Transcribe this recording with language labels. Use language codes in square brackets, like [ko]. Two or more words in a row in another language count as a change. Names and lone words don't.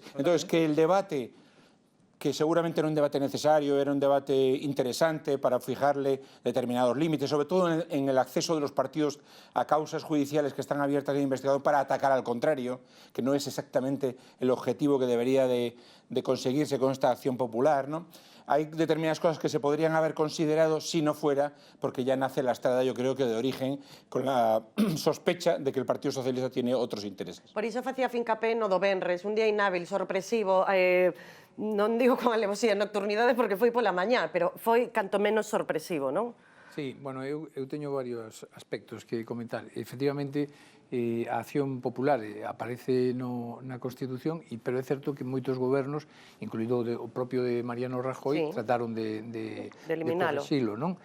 [es] Entonces, que el debate, que seguramente era un debate necesario, era un debate interesante para fijarle determinados límites, sobre todo en el acceso de los partidos a causas judiciales que están abiertas de investigación para atacar al contrario, que no es exactamente el objetivo que debería de conseguirse con esta acción popular, ¿no? Hay determinadas cosas que se podrían haber considerado si no fuera, porque ya nace lastrada, yo creo que de origen, con la sospecha de que el Partido Socialista tiene otros intereses. [gl] Por iso facía fincapé no do venres, un día inhábil, sorpresivo, non digo con alevosía, nocturnidade porque foi pola mañá, pero foi canto menos sorpresivo, non? Sí, bueno, eu teño varios aspectos que comentar. Efectivamente, a acción popular aparece na Constitución, pero é certo que moitos gobernos, incluído o propio de Mariano Rajoy, trataron de corrixilo, non?